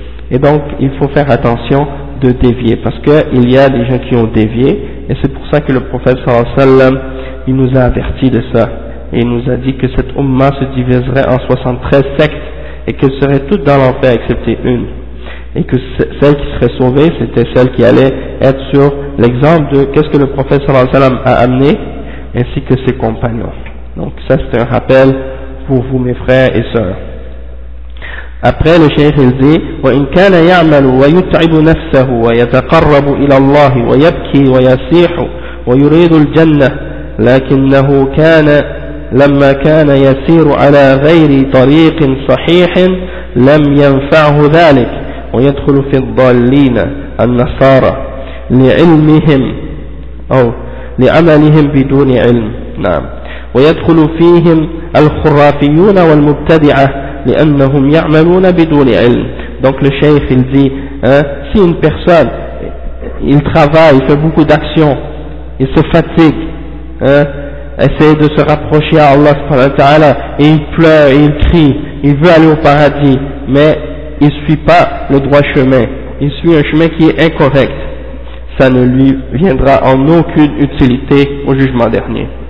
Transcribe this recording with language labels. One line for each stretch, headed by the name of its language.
French: Et donc il faut faire attention de dévier, parce qu'il y a des gens qui ont dévié, et c'est pour ça que le prophète sallallahu alayhi wa sallam, il nous a averti de ça, et il nous a dit que cette ummah se diviserait en 73 sectes, et qu'elles seraient toutes dans l'enfer excepté une, et que celle qui serait sauvée, c'était celle qui allait être sur l'exemple de qu'est-ce que le prophète sallallahu alayhi wa sallam a amené, ainsi que ses compagnons. Donc ça c'est un rappel pour vous mes frères et sœurs. Après le cheikh il dit
Arabic: وإن كان يعمل ويتعب نفسه ويتقرب إلى الله ويبكي ويسيح ويريد الجنة لكنه كان لما كان يسير على غير طريق صحيح لم ينفعه ذلك ويدخل في الضالين النصارى لعلمهم أو لعملهم بدون علم. نعم. ويدخل فيهم الخرافيون والمبتدعة لأنهم يعملون بدون علم.
French: Donc le cheikh il dit, hein, si une personne il travaille, il fait beaucoup d'actions, il se fatigue, hein, essaie de se rapprocher à Allah subhanahu wa ta'ala, et il pleure, et il crie, il veut aller au paradis, mais il ne suit pas le droit chemin, il suit un chemin qui est incorrect, ça ne lui viendra en aucune utilité au jugement dernier.